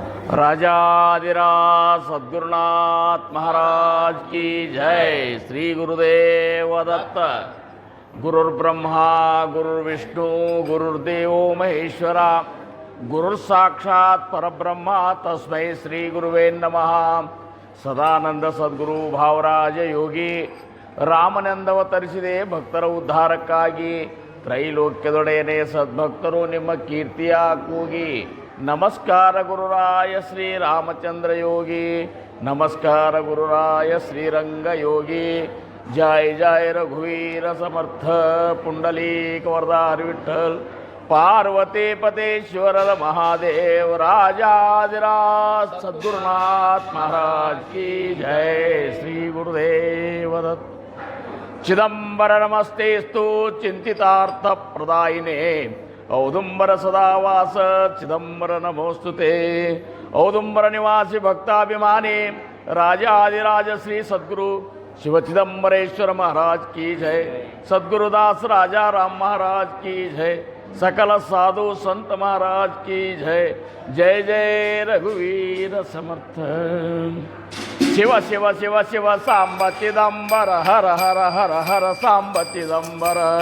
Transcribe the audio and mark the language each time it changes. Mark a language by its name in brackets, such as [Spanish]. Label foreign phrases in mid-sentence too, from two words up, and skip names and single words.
[Hindi] राजाधिराज सद्गुरुनाथ महाराज की जय। श्री गुरुदेव दत्त। [Sanskrit] गुरुर्ब्रह्मा गुरुर्विष्णु गुरुर्देव महेश्वरा गुरुर्साक्षात् परब्रह्म तस्मै श्री गुरुवे नमः। [Kannada] ಸದಾನಂದ ಸದ್ಗುರು ಭಾವರಾಜ ಯೋಗಿ ರಾಮನೆಂದವತರಿಸಿದೆ ಭಕ್ತರ ಉದ್ಧಾರಕ್ಕಾಗಿ. ತ್ರೈಲೋಕ್ಯದೊಡೆಯನೇ ಸದ್ಭಕ್ತರು ನಿಮ್ಮ ಕೀರ್ತಿಯ ಕೂಗಿ. ನಮಸ್ಕಾರ ಗುರುರಾಯ ಶ್ರೀರಾಮಚಂದ್ರ ಯೋಗಿ, ನಮಸ್ಕಾರ ಗುರುರಾಯ ಶ್ರೀರಂಗ ಯೋಗಿ. ಜಯ ಜಯ ರಘುವೀರ ಸಮರ್ಥ ಪುಂಡಲೀಕ ವರದಾರಿ ವಿಠ್ಠಲ್. [Hindi] पार्वती पतेश्वर महादेव राजाधिराज सद्गुरुनाथ महाराज की जय। श्री गुरुदेव दत्त। [Sanskrit] चिदंबर नमस्तेस्तु चिंतितार्थ प्रदायिने औदुंबर सदावास चिदंबर नमोस्तुते। [Hindi] औदुंबर निवासी भक्ताभिमानी राजाधिराज श्री सद्गुरु शिव चिदंबरेश्वर महाराज की जय। सद्गुरुदास राजा राम महाराज की जय। सकल साधु संत महाराज की जय। जय जय रघुवीर समर्थ। शिव शिव शिव शिव सांब चिदंबर हर हर हर हर सांब चिदंबर।